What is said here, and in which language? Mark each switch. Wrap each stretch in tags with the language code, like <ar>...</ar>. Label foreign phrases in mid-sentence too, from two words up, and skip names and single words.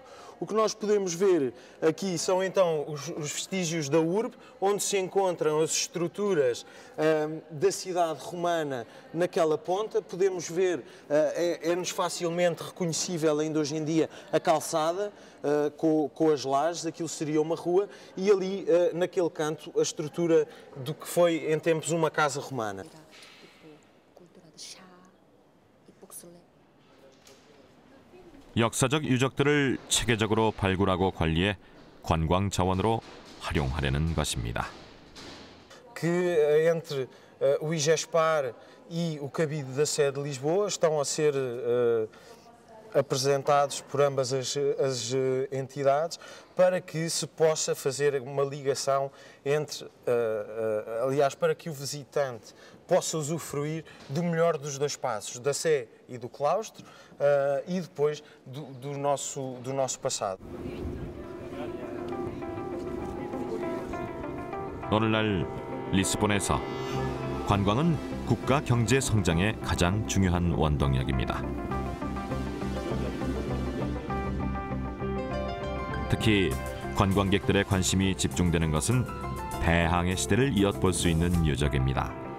<pt>O que nós podemos ver aqui são então os vestígios da urbe, onde se encontram as estruturas da cidade romana naquela ponta. Podemos ver, é-nos facilmente reconhecível ainda hoje em dia a calçada com as lajes, aquilo seria uma rua, e ali naquele canto a estrutura do que foi em tempos uma casa romana.</pt> <ko>역사적 유적들을 체계적으로 발굴하고 관리해 관광 자원으로 활용하려는 것입니다.</ko> <pt>que entre o IGESPAR e o cabide da sede de Lisboa estão a ser apresentados por ambas as entidades para que se possa fazer uma ligação entre, aliás, para que o visitante possa usufruir do melhor dos dois espaços, da Sé e do claustro, e depois do nosso passado.</pt> <ko>오늘날 리스본에서 관광은 국가 경제 성장의 가장 중요한 원동력입니다. 특히 관광객들의 관심이 집중되는 것은 대항해 시대를 엿볼 수 있는 유적입니다.</ko>